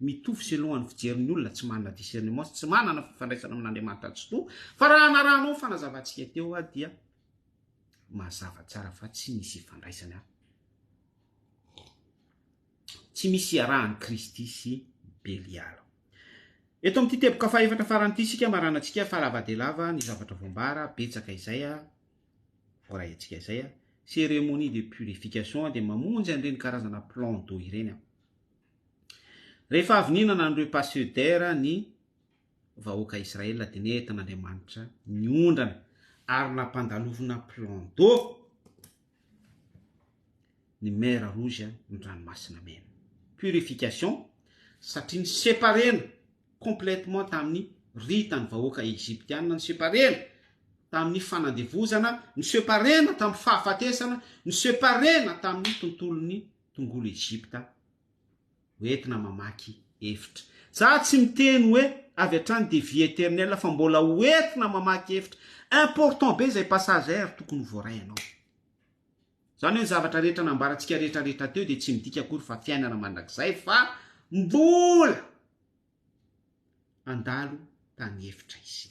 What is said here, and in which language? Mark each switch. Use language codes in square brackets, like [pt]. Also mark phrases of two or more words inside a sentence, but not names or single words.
[mg] mitovy selohany fijerin'ny olona tsy manana discernement, tsy manana fifandraisana amin'Andriamanitra tsy to, fa raha anaranao fanazavantsika teo dia mazava tsara fa tsy misy ifandraisana, tsy misy iarahany Kristy sy Beliala. Eto amin'ity teboka fahaefatra faran'ity sika maranantsika fa lava dia lava ny zavatra voambara betsaka izay voray antsika izay [fr] cérémonie de purification [mg] dia mamonjy an'ireny karazana [fr] plan d'eau [mg] ireny. Rehefa avy ninana ny [fr] repas seder [mg] ny vahoaka Israela dia nentin'Andriamanitra ny ondrana ary nampandalovina [fr] plan d'eau [mg] ny [fr] mer rouge [mg] ny ranomasina mena. Purification satria ny séparena complètement tamin'ny ritany vahoaka egyptianina, ny séparena tamin'ny fanandevozana, ny séparena tamin'ny fahafatesana, ny séparena tamin'ny tontolon'ny tongolo Egypta hoentina mamaky hevitra. Za tsy miteny hoe avy hatrany [fr] de vie éternelle [mg] fa mbola hoentina mamaky hevitra. Important be zay passage tokony voaray anao. Zany hoe ny zavatra rehetra nambarantsika rehetrarehetra teo dia tsy midika akory fa fiainana mandrakizay fa mbola andalo tany hevitra isika.